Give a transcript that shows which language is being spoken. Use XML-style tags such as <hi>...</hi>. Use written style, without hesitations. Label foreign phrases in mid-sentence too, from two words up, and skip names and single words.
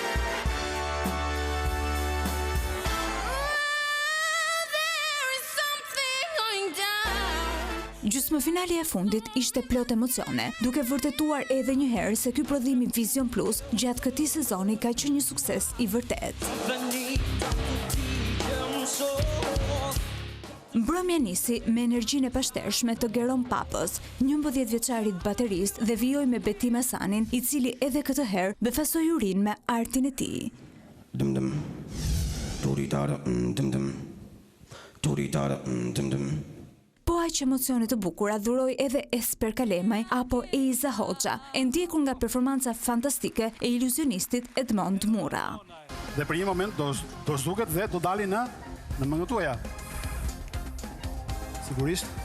<sq>Gjysmëfinali e fundit ishte plot emocione, duke vërtetuar edhe një herë se ky prodhim i Vision Plus gjatë këtij sezoni ka qenë një sukses i vërtet. Mbrëmja nisi me energjinë e pashtershme të Geron Papës, 11 vjeçarit baterist dhe vijoi me Betim Hasanin, i cili edhe këtë herë befasoi jurin me artin e tij. Dum-dum. Turitara, dum-dum. Turitara, dum-dum. Po aq emocione të bukura dhuroi edhe Esper Kalemaj apo Eiza Hoxha, e ndjekur nga performanca fantastike e iluzionistit Edmond Murra. Dhe për një moment do zhduket dhe do dalin në mëngët tuaja. Sigurisht.</sq>